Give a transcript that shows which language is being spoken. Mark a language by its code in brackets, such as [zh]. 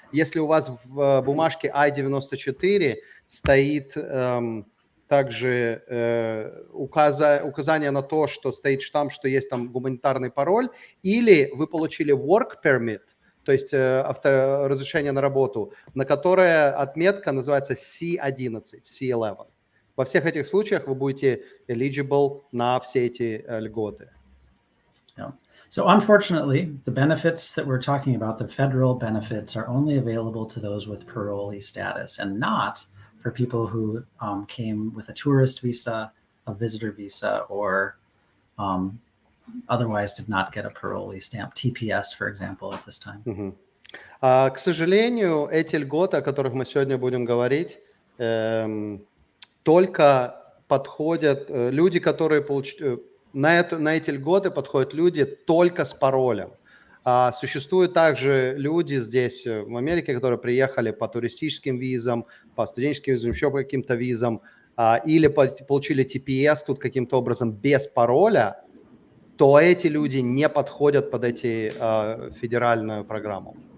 [ru] Если у вас в бумажке I-94 стоит также указание на то, что стоит штамп, что есть там гуманитарный пароль, или вы получили work permit, то есть разрешение на работу, на которое отметка называется C11, C11. Во всех этих случаях вы будете eligible на все эти льготы. [en] Yeah. So unfortunately, the benefits that we're talking about, the federal benefits, are only available to those with parolee status and not for people who came with a tourist visa, a visitor visa, or otherwise did not get a parolee stamp, TPS, for example, at this time. [ru] К сожалению, эти льготы, о которых мы сегодня будем говорить, только подходят люди, которые на эти льготы подходят люди только с паролем. Существуют также люди здесь, в Америке, которые приехали по туристическим визам, по студенческим визам, еще по каким-то визам, или получили TPS тут каким-то образом без пароля, то эти люди не подходят под эту федеральную программу.